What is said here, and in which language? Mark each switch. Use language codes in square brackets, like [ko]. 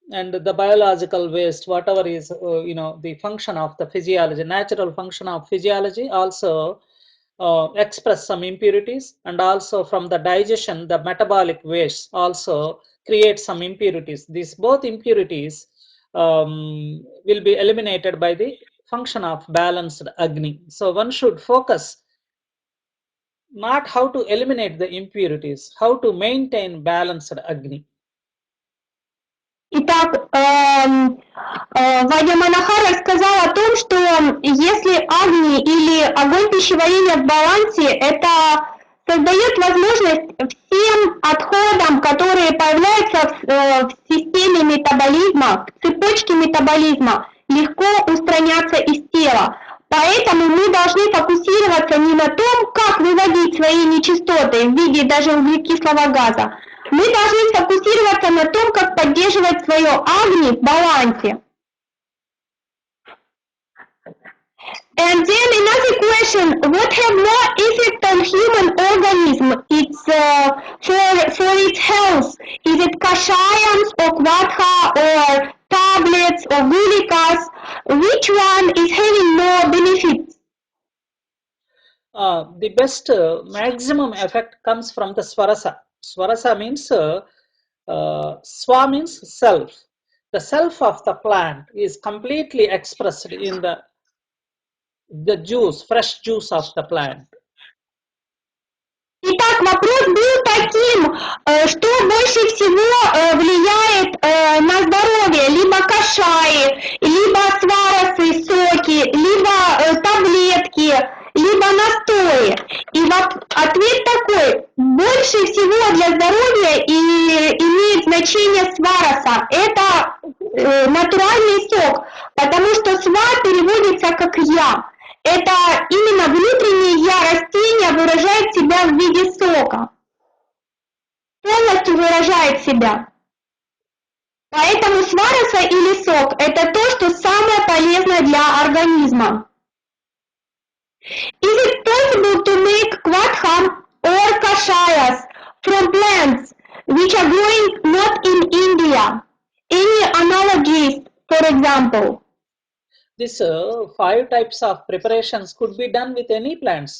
[en] and the biological waste, whatever is the function of the physiology, natural function of physiology, also express some impurities, and also from the digestion, the metabolic waste also create some impurities. These both impurities will be eliminated by the function of balanced Agni. So one should focus not how to eliminate the impurities, how to maintain balanced Agni. [ru] Итак, Вадя Манахар рассказал о том, что если агни или огонь пищеварения в балансе, это создает возможность всем отходам, которые появляются в системе метаболизма, в цепочке метаболизма, легко устраняться из тела. Поэтому мы должны фокусироваться не на том, как выводить свои нечистоты в виде даже углекислого газа. Мы должны сфокусироваться на том, как поддерживать свое агни в балансе. [en] And then another question, what have more effect on human organism? It's for its health. Is it kashayams or kvatha or tablets or gulikas? Which one is having more benefits? The best maximum effect comes from the swarasa. Swarasa means swa means self. The self of the plant is completely expressed in the juice, fresh juice of the plant. [ru] Итак, вопрос был таким, что больше всего влияет на здоровье, либо кашаи, либо сварасы, соки, либо таблетки, либо настои. И ответ такой, больше всего для здоровья имеет значение свараса, это натуральный сок, потому что свар переводится как я. Это именно внутреннее я растения выражает себя в виде сока. Полностью выражает себя. Поэтому свараса или сок – это то, что самое полезное для организма. [en] Is it possible to make kvatham or kashayas from plants which are growing not in India? Any analogies, for example? This 5 types of preparations could be done with any plants.